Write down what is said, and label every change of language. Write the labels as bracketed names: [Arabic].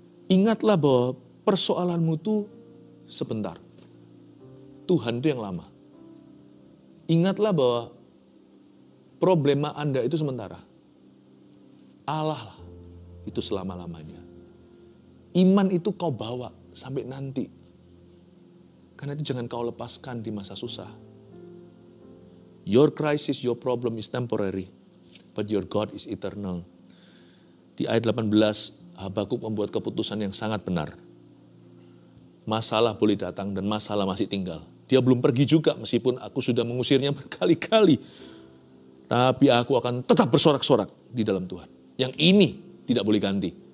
[Indonesian] Ingatlah bahwa persoalanmu itu sebentar. Tuhan itu yang lama. Ingatlah bahwa problema Anda itu sementara. Allah lah itu selama-lamanya. Iman itu kau bawa sampai nanti. Karena itu jangan kau lepaskan di masa susah. [English] Your crisis, your problem is temporary, but your God is eternal. [Indonesian] Di ayat 18, Habakuk membuat keputusan yang sangat benar. Masalah boleh datang dan masalah masih tinggal. Dia belum pergi juga meskipun aku sudah mengusirnya berkali-kali. Tapi aku akan tetap bersorak-sorak di dalam Tuhan. Yang ini tidak boleh ganti.